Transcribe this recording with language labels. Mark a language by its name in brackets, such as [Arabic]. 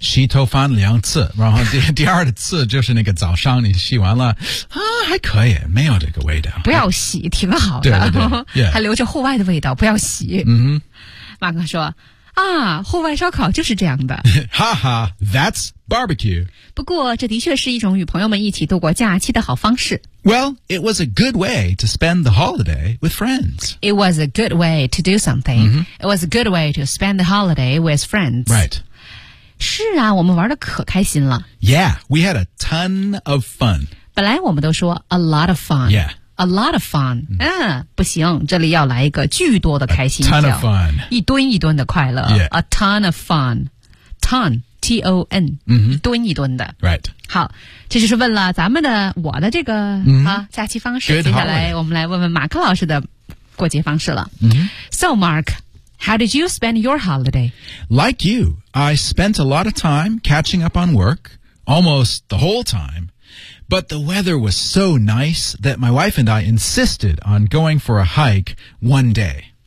[Chinese] 洗头翻两次，然后第二次就是那个早上你洗完了，还可以，没有这个味道。不要洗，挺好的。对对对，还留着户外的味道，不要洗。马哥说，户外烧烤就是这样的。 [English] 哈哈，That's barbecue. [Chinese] 不过这的确是一种与朋友们一起度过假期的好方式。 [English] Well, it was a good way to spend the holiday with friends. It was a good way to do something. It was a good way to spend the holiday with friends. Right. [Chinese] 是啊，我们玩得可开心了。 [English] Yeah, we had a ton of fun. [Chinese] 本来我们都说 [English] a lot of fun. Yeah. A lot of fun. [Chinese] 不行，这里要来一个巨多的开心 [English] 叫。A ton of fun. [Chinese] 一吨一吨的快乐。 [English] Yeah. A ton of fun. Ton, T-O-N.、 [Chinese] 一吨一吨的。 [English] Right. [Chinese] 好，这就是问了咱们的我的这个、假期方式。 [English] Good、 [Chinese] 接下来我们来问问马克老师的过节方式了。 [English] So, Mark, how did you spend your holiday? Like you, I spent a lot of time catching up on work, almost the whole time. But the weather was so nice that my wife and I insisted on going for a hike one day.